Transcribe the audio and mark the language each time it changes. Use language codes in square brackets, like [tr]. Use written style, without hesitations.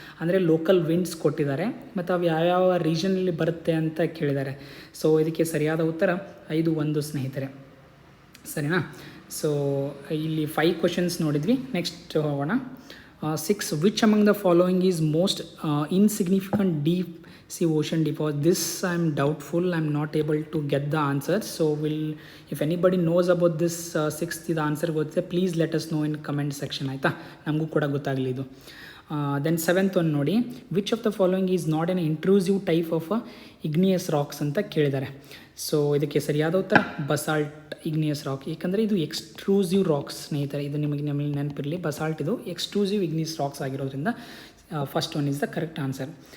[kn] ಅಂದರೆ local winds ಕೊಟ್ಟಿದ್ದಾರೆ ಮತ್ತು ಅವು ಯಾವ್ಯಾವ ರೀಜನಲ್ಲಿ ಬರುತ್ತೆ ಅಂತ ಕೇಳಿದ್ದಾರೆ. ಸೊ ಇದಕ್ಕೆ ಸರಿಯಾದ ಉತ್ತರ 5-1 ಸ್ನೇಹಿತರೆ. ಸರಿನಾ? ಸೊ ಇಲ್ಲಿ 5 ಕ್ವಶನ್ಸ್ ನೋಡಿದ್ವಿ. ನೆಕ್ಸ್ಟ್ ಹೋಗೋಣ. [en] 6, which among the following is most insignificant deep sea ocean deposit. This I am doubtful, I am not able to get the answer. So if anybody knows about this 6th the answer [kn] ಗೊತ್ತಿದೆ, [en] please let us know in comment section. [kn] ಆಯಿತಾ? ನಮಗೂ ಕೂಡ ಗೊತ್ತಾಗಲಿ ಇದು. [en] then 7th one ನೋಡಿ, which of the following is not an intrusive type of igneous rocks [kn] ಅಂತ ಕೇಳಿದ್ದಾರೆ. So ಇದಕ್ಕೆ ಸರಿಯಾದ ಉತ್ತರ ಬಸಾಲ್ಟ್ ಇಗ್ನಿಯಸ್ ರಾಕ್. ಏಕೆಂದರೆ ಇದು ಎಕ್ಸ್ಟ್ರೂಸಿವ್ ರಾಕ್ಸ್ ಸ್ನೇಹಿತರೆ. ಇದು ನಿಮಗೆ ನೆನಪಿರಲಿ, ಬಸಾಲ್ಟ್ ಇದು ಎಕ್ಸ್ಟ್ರೂಸಿವ್ ಇಗ್ನಿಯಸ್ ರಾಕ್ಸ್ ಆಗಿರೋದ್ರಿಂದ [en] First one is the correct answer.